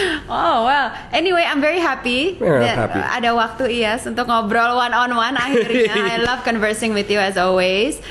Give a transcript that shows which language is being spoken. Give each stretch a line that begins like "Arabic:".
English: Oh well, anyway I'm very happy happy.
Indonesian: Ada waktu Iyas untuk ngobrol
English: one on one
Indonesian: akhirnya.
English: I love conversing with you as always.